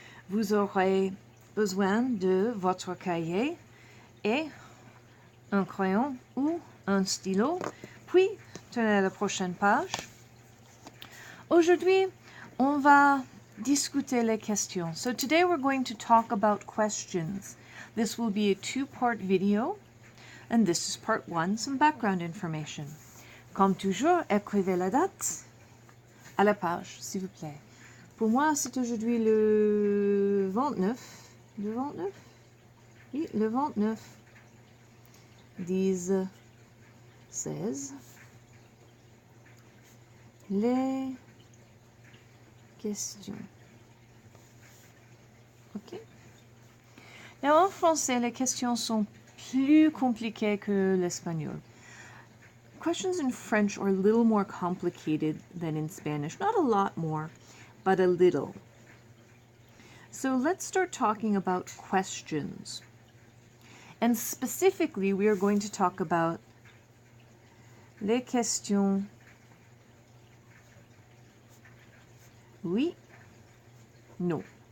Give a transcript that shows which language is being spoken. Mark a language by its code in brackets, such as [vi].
[fr] Vous aurez besoin de votre cahier et un crayon ou un stylo, puis tenez la prochaine page. Aujourd'hui, on va discuter les questions. [en] So today we're going to talk about questions. This will be a two-part video, and this is part one, some background information. [fr] Comme toujours, écrivez la date à la page, s'il vous plaît. Pour moi, c'est aujourd'hui le 29. Le 29? Oui, le 29. 10, 16. Les questions. [en] OK? [fr] Now, en français, les questions sont plus compliquées que l'espagnol. [en] Questions in French are a little more complicated than in Spanish. Not a lot more, but a little. So let's start talking about questions. And specifically, we are going to talk about [fr] les questions oui, no.